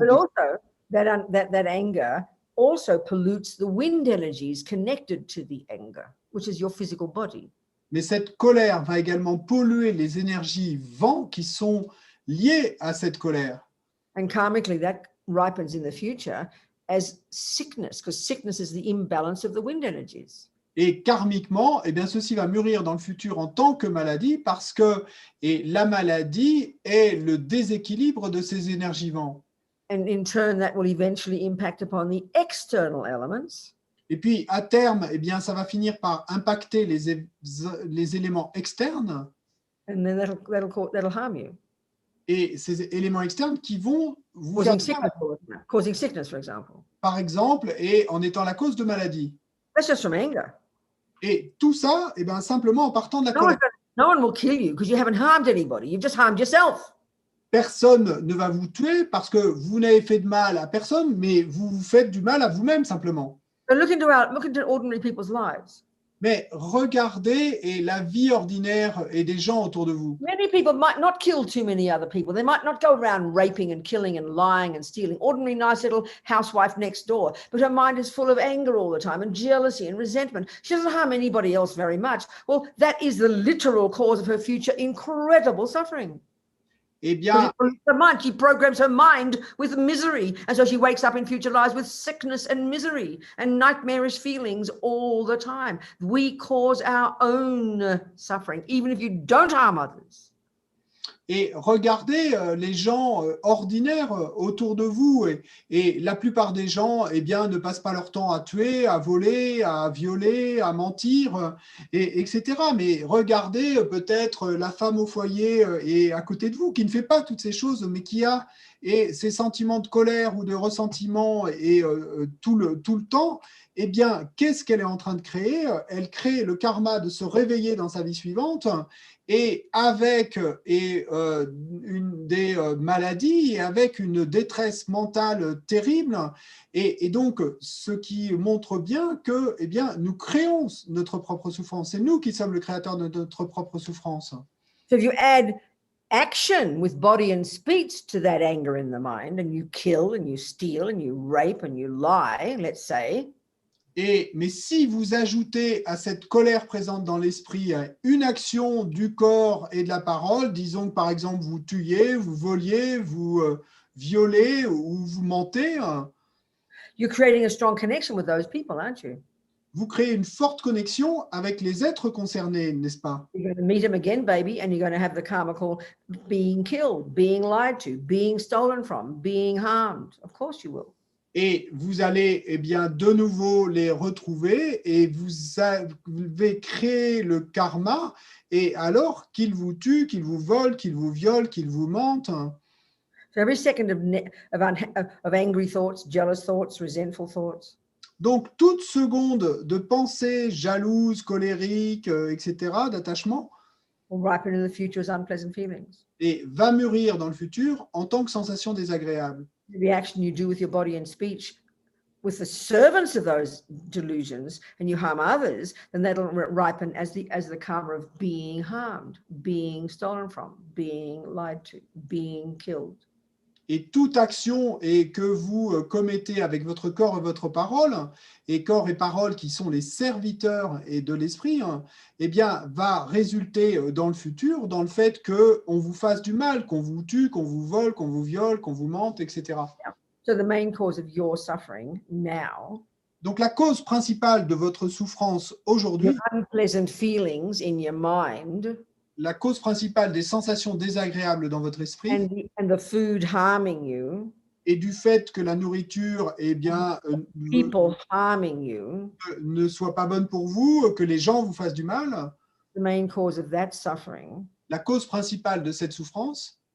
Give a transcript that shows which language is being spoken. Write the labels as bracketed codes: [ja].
[en] But also, that anger also pollutes the wind energies connected to the anger, which is your physical body. [fr] Mais cette colère va également polluer les énergies vent qui sont liées à cette colère. [en] And karmically, that ripens in the future as sickness, because sickness is the imbalance of the wind energies. [fr] Et karmiquement, eh bien, ceci va mûrir dans le futur en tant que maladie parce que la maladie est le déséquilibre de ces énergies vent. [en] And in turn, that will eventually impact upon the external elements. [fr] Et puis, à terme, eh bien, ça va finir par impacter les éléments externes. [en] And then that'll harm you. [fr] Et ces éléments externes qui vont vous [en] causing sickness, for example. [fr] Par exemple, et en étant la cause de maladie. [en] That's just from anger. [fr] Et tout ça, eh bien, simplement en partant de la colère. [en] No one will kill you because you haven't harmed anybody. You've just harmed yourself. [fr] Personne ne va vous tuer parce que vous n'avez fait de mal à personne, mais vous vous faites du mal à vous-même simplement. [en] So look into ordinary people's lives. [fr] Mais regardez et la vie ordinaire et des gens autour de vous. [en] Many people might not kill too many other people. They might not go around raping and killing and lying and stealing. Ordinary, nice little housewife next door. But her mind is full of anger all the time and jealousy and resentment. She doesn't harm anybody else very much. Well, that is the literal cause of her future incredible suffering. [fr] Eh bien, [en] Her mind, she programs her mind with misery. And so she wakes up in future lives with sickness and misery and nightmarish feelings all the time. We cause our own suffering, even if you don't harm others. [fr] et regardez les gens ordinaires autour de vous. Et la plupart des gens, eh bien, ne passent pas leur temps à tuer, à voler, à violer, à mentir, etc. Mais regardez peut-être la femme au foyer et à côté de vous, qui ne fait pas toutes ces choses, mais qui a ces sentiments de colère ou de ressentiment et tout le temps. Eh bien, qu'est-ce qu'elle est en train de créer? Elle crée le karma de se réveiller dans sa vie suivante et avec une des maladies et avec une détresse mentale terrible. Et donc, ce qui montre bien que eh bien, nous créons notre propre souffrance. C'est nous qui sommes le créateur de notre propre souffrance. [en] So if you add action with body and speech to that anger in the mind, and you kill and you steal and you rape and you lie, let's say, [fr] Mais si vous ajoutez à cette colère présente dans l'esprit une action du corps et de la parole, disons que par exemple vous tuiez, vous voliez, vous violez ou vous mentez, [en] you're creating a strong connection with those people, aren't you? [fr] vous créez une forte connexion avec les êtres concernés, n'est-ce pas? [en] You're going to meet them again, baby, and you're going to have the karma called being killed, being lied to, being stolen from, being harmed. Of course you will. [fr] Et vous allez eh bien, de nouveau les retrouver et vous avez créé le karma, et alors qu'ils vous tuent, qu'ils vous volent, qu'ils vous violent, qu'ils vous mentent. [en] So every second of angry thoughts, jealous thoughts, resentful thoughts. [fr] Donc, toute seconde de pensée jalouse, colérique, etc., d'attachement, [en] Will ripen in the future as unpleasant feelings. [fr] et va mûrir dans le futur en tant que sensation désagréable. [en] The reaction you do with your body and speech with the servants of those delusions, and you harm others, then that'll ripen as the karma of being harmed, being stolen from, being lied to, being killed. [fr] Et toute action que vous commettez avec votre corps et votre parole, et corps et parole qui sont les serviteurs et de l'esprit, eh bien, va résulter dans le futur, dans le fait qu'on vous fasse du mal, qu'on vous tue, qu'on vous vole, qu'on vous viole, qu'on vous mente, etc. [en] So the main cause of your suffering now, [fr] donc la cause principale de votre souffrance aujourd'hui, [en] unpleasant feelings in your mind, [fr] la cause principale des sensations désagréables dans votre esprit, [en] and the food harming you, [fr] et du fait que la nourriture eh bien, [en] people harming you, [fr] ne soit pas bonne pour vous, que les gens vous fassent du mal, [en] the main cause of that suffering, [fr] la cause principale de cette souffrance,